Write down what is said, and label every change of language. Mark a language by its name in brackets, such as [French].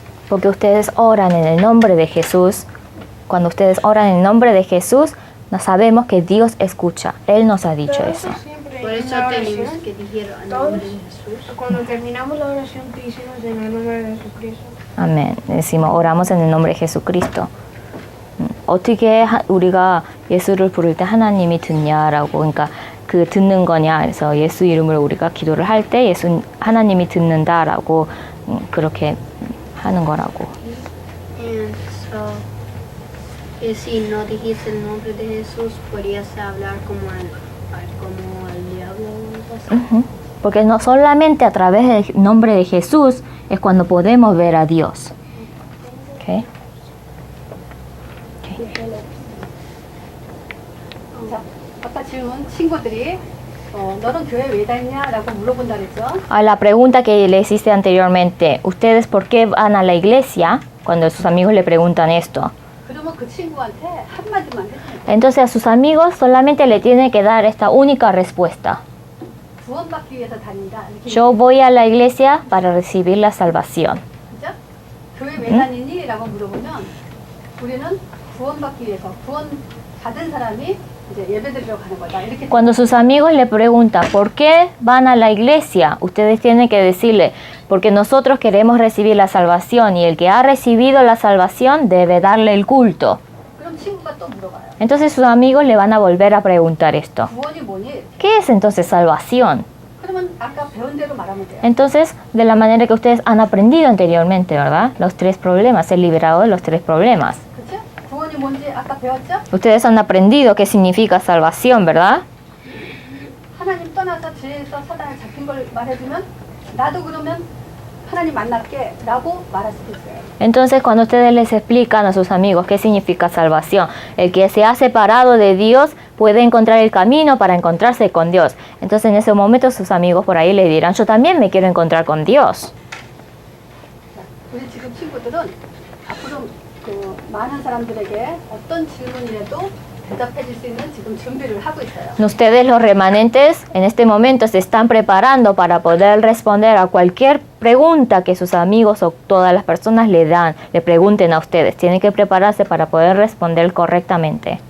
[Spanish] Porque ustedes oran en el nombre de Jesús. Cuando ustedes oran en el nombre de Jesús, nos sabemos que Dios escucha. Él nos ha dicho eso. Por eso tenemos que decir en nombre de Jesús. Cuando terminamos la oración te decimos en el nombre de Jesucristo. [Korean] 아멘. [Spanish] decimos, oramos en el nombre de Jesucristo. [Korean] 어떻게 우리가 예수를 부를 때 하나님이 듣냐라고, 그러니까 그 듣는 거냐, 그래서 예수 이름으로 우리가 기도를 할 때 하나님이 듣는다라고 그렇게 하는 거라고. [English] And so, [Spanish] si no dijiste el nombre de Jesús, podrías hablar como el diablo o algo así. Porque no solamente a través del nombre de Jesús es cuando podemos ver a Dios. Okay. [Korean] 자, 아까 질문 친구들이 너는 교회 왜 다니냐라고 물어본다 그랬죠. [Spanish] A la pregunta que le hiciste anteriormente, ¿ustedes por qué van a la iglesia? Cuando sus amigos le preguntan esto. [Korean] 그러면 그 친구한테 한마디만 해주면 돼. [Spanish] Entonces a sus amigos solamente le tiene que dar esta única respuesta. [Korean] 구원받기 위해서 다닌다. 이렇게 [Spanish] Yo voy a la iglesia para recibir la salvación. [Korean] 그죠? 교회 왜 다니니? 라고 물어보면 우리는 구원받기 위해서 구원 받은 사람이 이제 예배드리러 가는 거다. 이렇게 [Spanish] Cuando sus amigos le preguntan ¿por qué van a la iglesia? Ustedes tienen que decirle porque nosotros queremos recibir la salvación y el que ha recibido la salvación debe darle el culto. [Korean] 그럼 친구가 또 물어봐요. [Spanish] Entonces sus amigos le van a volver a preguntar esto. [Korean] 구원이 뭐니? [Spanish] ¿Qué es entonces salvación? [Korean] 그러면 아까 배운 대로 말하면 돼요. [Spanish] Entonces, de la manera que ustedes han aprendido anteriormente, ¿verdad? Los 3 problemas, ser liberado de los 3 problemas. [Korean] 그렇죠? 구원이 뭔지 아까 배웠죠? [Spanish] Ustedes han aprendido qué significa salvación, ¿verdad? [Korean] 하나님 떠나서 죄에서 사단에 잡힌 걸 말해주면 나도 그러면 하나님 만날게 라고 말할 수도 있어요. [Spanish] Entonces, cuando ustedes les explican a sus amigos qué significa salvación, el que se ha separado de Dios puede encontrar el camino para encontrarse con Dios. Entonces, en ese momento sus amigos por ahí le dirán, yo también me quiero encontrar con Dios. [Korean] 자, 우리 지금 친구들은 앞으로 그 많은 사람들에게 어떤 질문이라도 대답해 줄 수 있는 지금 준비를 하고 있어요. [Spanish] Ustedes los remanentes en este momento se están preparando para poder responder a cualquier pregunta que sus amigos o todas las personas le pregunten a ustedes. Tienen que prepararse para poder responder correctamente.